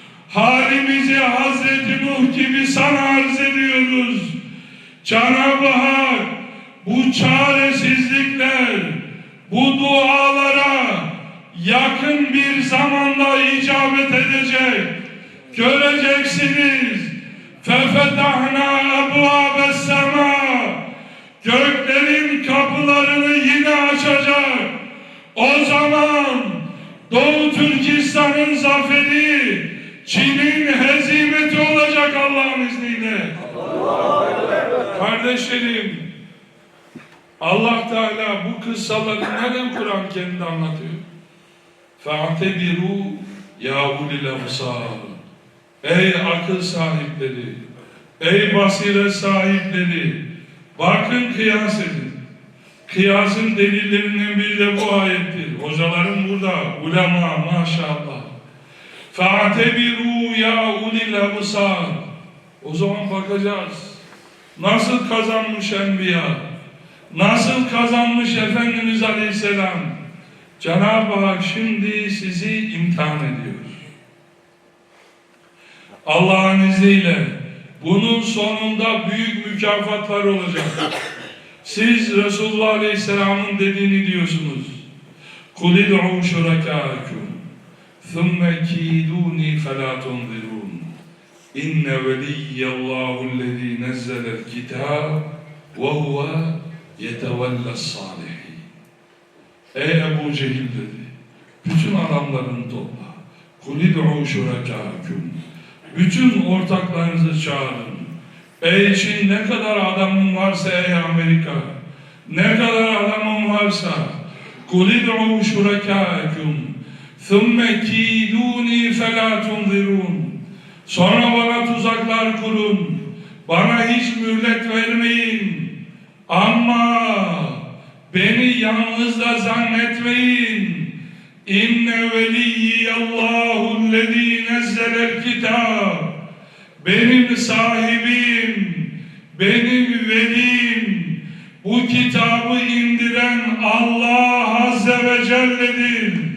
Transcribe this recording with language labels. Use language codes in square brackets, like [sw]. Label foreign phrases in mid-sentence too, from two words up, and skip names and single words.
[tr] halimizi Hazreti Nuh gibi sana arz ediyoruz. Cenab-ı Hak bu çaresizlikler, bu dualara yakın bir zamanda icabet edecek. Göreceksiniz. [ar] فَفَتَحْنَا أَبْوَابَ السَّمَاءِ [tr] Göklerin kapılarını yine açacak. O zaman Doğu Türkistan'ın zaferi, Çin'in hezimeti olacak Allah'ın izniyle. Kardeşlerim, Allah Teala bu kıssaları neden Kur'an kendi anlatıyor? [ar] فَاَعْتَبِرُوا يَا اُلِي الْاَبْصَارِ [tr] Ey akıl sahipleri, ey basiret sahipleri, bakın kıyas edin. Kıyasın delillerinden biri de bu ayettir. Hocalarım burada, ulema maşallah. [ar] فَاَعْتَبِرُوا يَا اُلِي الْاَبْصَارِ [tr] O zaman bakacağız. Nasıl kazanmış Enbiya? Nasıl kazanmış Efendimiz Aleyhisselam? Cenab-ı Hak şimdi sizi imtihan ediyor. Allah'ın izniyle bunun sonunda büyük mükafatlar olacak. Siz Resulullah Aleyhisselam'ın dediğini diyorsunuz. [ar] قُلِ ادْعُوا شُرَكَاءَكُمْ ثُمَّ كِيدُونِي فَلَا تُنْظِرُونَ إِنَّ وَلِيَّ اللّٰهُ الَّذ۪ي نَزَّلَ الْكِتَابَ وَهُوَ يَتَوَلَّ الصَّالِحِينَ [tr] Ey Ebu Cehil dedi, bütün adamlarını topla. [ar] قُلِ ادْعُوا شُرَكَاءَكُمْ [tr] Bütün ortaklarınızı çağırın. Ey Çin, ne kadar adamın varsa, ey Amerika, ne kadar adamın varsa, [ar] قُلِ ادْعُوا شُرَكَاءَكُمْ ثُمَّ كِيدُونِي فَلَا تُنْظِرُونَ [tr] Sonra bana tuzaklar kurun, bana hiç mühlet vermeyin. Ama beni yalnız da zannetmeyin. [ar] إن وليي الله الذي نزل الكتاب [tr] Benim sahibim, benim velim, bu kitabı indiren Allah [ar] عز وجل'dir.